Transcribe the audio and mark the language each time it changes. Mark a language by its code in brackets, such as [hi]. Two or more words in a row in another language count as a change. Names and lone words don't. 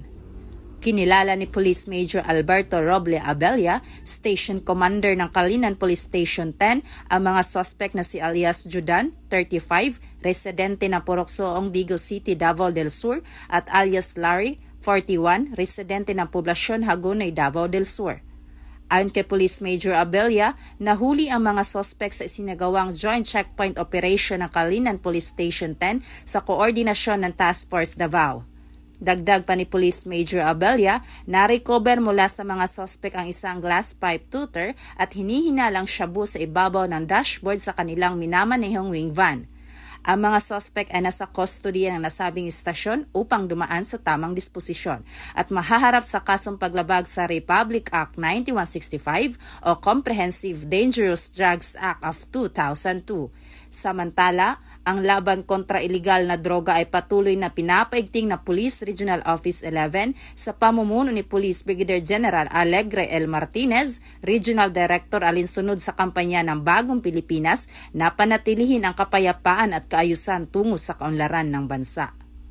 [tl] Kinilala ni Police Major Alberto Roble Abella, Station Commander ng Kalinan Police Station 10, ang mga suspect na si alias Judan, 35, residente ng Purok Soong, Digo City, Davao del Sur, at alias Larry, 41, residente ng Poblasyon Hagonoy, Davao del Sur. Ayon kay Police Major Abella, nahuli ang mga suspect sa isinagawang Joint Checkpoint Operation ng Kalinan Police Station 10 sa koordinasyon ng Task Force Davao. Dagdag pa ni Police Major Abella, na-recover mula sa mga suspect ang isang [en] glass pipe tutor [tl] at hinihinalang shabu sa ibabaw ng dashboard sa kanilang minamanehong wing van. Ang mga suspect ay nasa custody ng nasabing istasyon upang dumaan sa tamang disposisyon at mahaharap sa kasong paglabag sa Republic Act 9165 o Comprehensive Dangerous Drugs Act of 2002. Samantala, ang laban kontra ilegal na droga ay patuloy na pinapaigting na Police Regional Office 11 sa pamumuno ni Police Brigadier General Alegre L. Martinez, Regional Director alinsunod sa kampanya ng Bagong Pilipinas na panatilihin ang kapayapaan at kaayusan tungo sa kaunlaran ng bansa.